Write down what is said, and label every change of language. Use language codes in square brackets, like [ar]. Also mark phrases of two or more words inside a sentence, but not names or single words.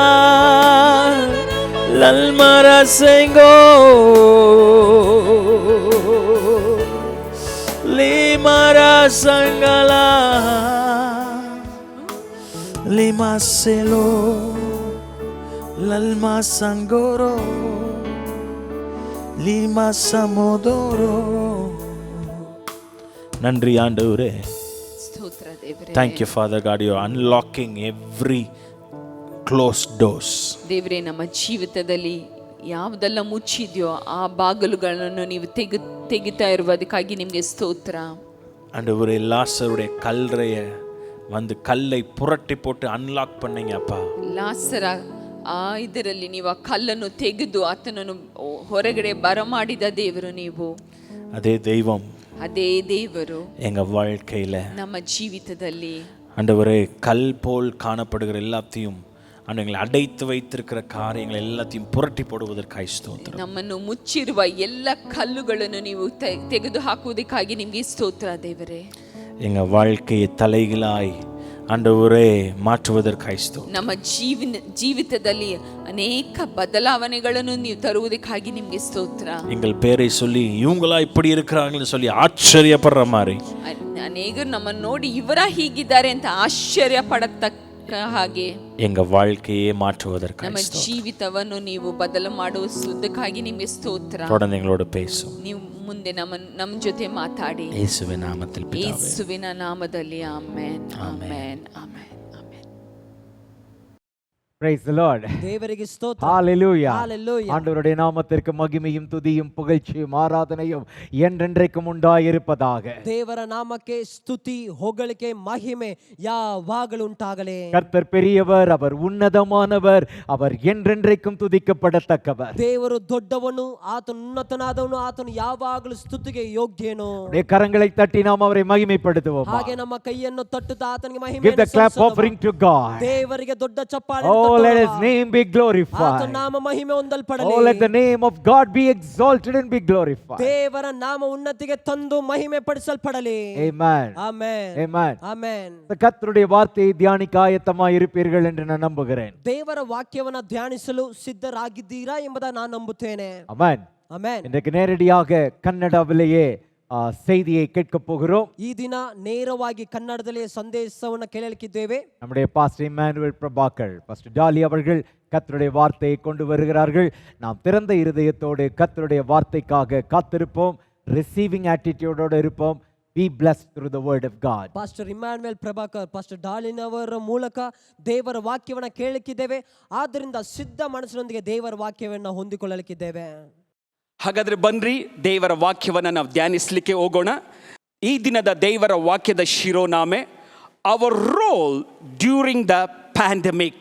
[ta] Lalmara Sengo Limara Sangala Lima Selo Lalma Sangoro Lima Samodoro. நன்றி ஆண்டவரே. [kn] ಸ್ತೋತ್ರ ದೇವರೇ. [en] Thank you, Father God. You are unlocking every closed doors. [kn] ದೇವರೇ, ನಮ್ಮ ಜೀವಿತದಲ್ಲಿ ಯಾವುದೆಲ್ಲ ಮುಚ್ಚಿದೆಯೋ ಆ ಬಾಗಿಲುಗಳನ್ನು ನೀವು ತೆಗಿತಾ ಇರುವುದಕ್ಕಾಗಿ ನಿಮಗೆ ಸ್ತೋತ್ರ. [ta] ஆண்டவரே, லாசருடைய கல்லறைய வந்து கல்லை புரட்டி போட்டு அன்லாக் பண்ணீங்க அப்பா. [kn] ಲಾಸರ ಆ ಇದರಲ್ಲಿ ನೀವು ಆ ಕಲ್ಲನ್ನು ತೆಗೆದು ಆತನನ್ನು ಹೊರಗಡೆ ಬರಮಾಡಿದ ದೇವರು ನೀವು. [ta] அதே தெய்வம் [kn] ಅದೇ ದೇವರು [ta] எங்க வாழ்க்கையில [kn] ನಮ್ಮ ಜೀವಿತದಲ್ಲಿ [ta] ஆண்டவரே கல் போல் காணப்படுகிற எல்லாத்தையும் எங்களை அடைத்து வைத்திருக்கிற காரியங்கள் எல்லாத்தையும் புரட்டி போடுவதற்காக ஸ்தோத்திரம். [kn] ನಮ್ಮನ್ನು ಮುಚ್ಚಿರುವ ಎಲ್ಲ ಕಲ್ಲುಗಳನ್ನು ನೀವು ತೆಗೆದು ಹಾಕುವುದಕ್ಕಾಗಿ ನಿಮಗೆ ಸ್ತೋತ್ರ ದೇವರೇ. [ta] எங்க வாழ்க்கையை தலைகளாய் ஆண்டவரே மாற்றுவதற்காக ஸ்தோத்திரம். [kn] ನಮ್ಮ ಜೀವಿತದಲ್ಲಿ ಅನೇಕ ಬದಲಾವಣೆಗಳನ್ನು ನೀವು ತರುವುದಕ್ಕಾಗಿ ನಿಮಗೆ ಸ್ತೋತ್ರ. [ta] எங்கள் பேரை சொல்லி இவங்களா இப்படி இருக்கிறாங்கன்னு சொல்லி ஆச்சரியப்படுற மாதிரி [kn] ಅನೇಕರು ನಮ್ಮನ್ನು ನೋಡಿ ಇವರ ಹೀಗಿದ್ದಾರೆ ಅಂತ ಆಶ್ಚರ್ಯ ಪಡತಕ್ಕ ಹಾಗೆ [ta] எங்க வாழ்க்கையே மாற்றுவதற்காக [kn] ನಮ್ಮ ಜೀವಿತವನ್ನು ನೀವು ಬದಲು ಮಾಡುವುದಕ್ಕಾಗಿ ನಿಮಗೆ ಸ್ತೋತ್ರ. [ta] தொடர்ந்து எங்களோட பேசும். [kn] ನೀವು ಮುಂದೆ ನಮ್ಮ ಜೊತೆ ಮಾತಾಡಿ [ta] இயேசுவின் நாமத்தில் பிதாவே. [kn] ಯೇಸುವಿನ ನಾಮದಲ್ಲಿ ಆಮೆನ್ ಆಮೆನ್ ಆಮೆನ್. [en] Praise the Lord. [kn] ದೇವರಿಗೆ ಸ್ತೋತ್ರ. [en] Hallelujah. Hallelujah. [ta] ஆண்டவருடைய நாமத்திற்கு மகிமையும் துதியும் புகழ்ச்சியும் ஆராதனையும் என்றென்றைக்கும் உண்டாயிருப்பதாக. [kn] ದೇವರ ನಾಮಕ್ಕೆ ಸ್ತುತಿ ಹೊಗಳಿಕೆ ಮಹಿಮೆ ಯಾವಾಗಲೂ ಉಂಟಾಗಲಿ. [ta] கர்த்தர் பெரியவர், அவர் உன்னதமானவர், அவர் என்றென்றைக்கும் துதிக்கப்படத்தக்கவர். [kn] ದೇವರು ದೊಡ್ಡವನು, ಆತನು ಉನ್ನತನಾದವನು, ಆತನು ಯಾವಾಗಲೂ ಸ್ತುತಿಗೆ ಯೋಗ್ಯನು. [ta] கரங்களை தட்டி நாம் அவரை மகிமைப்படுத்துவோம். [kn] ಹಾಗೆ ನಮ್ಮ ಕೈಯನ್ನು ತಟ್ಟುತ್ತಾ ಆತನಿಗೆ [en] Give the clap offering to God. [kn] ದೇವರಿಗೆ ದೊಡ್ಡ ಚಪ್ಪಾಳೆ. [en] Oh, let his name be glorified. [kn] ಆತನ ನಾಮ ಮಹಿಮೆ ಹೊಂದಲ್ಪಡಲಿ. [en] Oh, let the name of God be exalted and be glorified. [kn] ದೇವರ ನಾಮ ಉನ್ನತಿಗೆ ತಂದು ಮಹಿಮೆ ಪಡಿಸಲ್ಪಡಲಿ. [en] Amen. [kn] ಆಮೆನ್. [en] Amen. [kn] ಆಮೆನ್. [ta] கர்த்தருடைய வார்த்தையை தியானிக்க ஆயத்தமாய் இருப்பீர்கள் என்று நான் நம்புகிறேன். [kn] ದೇವರ ವಾಕ್ಯವನ್ನು ಧ್ಯಾನಿಸಲು ಸಿದ್ಧರಾಗಿದ್ದೀರಾ ಎಂಬುದನ್ನು ನಾನು ನಂಬುತ್ತೇನೆ. [en] Amen. [kn] ಆಮೆನ್. [ta] இன்றைக்கு நேரடியாக கன்னடாவிலேயே செய்தியை கேட்க போகிறோம். [kn] ಈ ದಿನ ನೇರವಾಗಿ ಕನ್ನಡದಲ್ಲಿ ಸಂದೇಶವನ್ನು ಕೇಳಲಿಕ್ಕಿದ್ದೇವೆ. [ta] நம்முடைய பாஸ்டர் இமானுவேல் பிரபாகர், பாஸ்டர் டாலி அவர்கள் கர்த்தருடைய வார்த்தையை கொண்டு வருகிறார்கள். நாம் திறந்த இருதயத்தோடு கர்த்தருடைய வார்த்தைக்காக காத்திருப்போம். [en] receiving attitude-ஓடு [ta] இருப்போம். [en] Be blessed through the word of God. [kn] ಪಾಸ್ಟರ್ ಇಮ್ಯಾನ್ಯುಯಲ್ ಪ್ರಭಾಕರ್, ಪಾಸ್ಟರ್ ಡಾಲಿನವರ ಮೂಲಕ ದೇವರ ವಾಕ್ಯವನ್ನು ಕೇಳಲಿಕ್ಕಿದ್ದೇವೆ. ಆದ್ದರಿಂದ ಸಿದ್ಧ ಮನಸ್ಸಿನೊಂದಿಗೆ ದೇವರ ವಾಕ್ಯವನ್ನು ಹೊಂದಿಕೊಳ್ಳಲಿಕ್ಕಿದ್ದೇವೆ. ಹಾಗಾದರೆ ಬನ್ರಿ ದೇವರ ವಾಕ್ಯವನ್ನು ನಾವು ಧ್ಯಾನಿಸಲಿಕ್ಕೆ ಹೋಗೋಣ. ಈ ದಿನದ ದೇವರ ವಾಕ್ಯದ ಶಿರೋನಾಮೆ [en] Our Role During the Pandemic.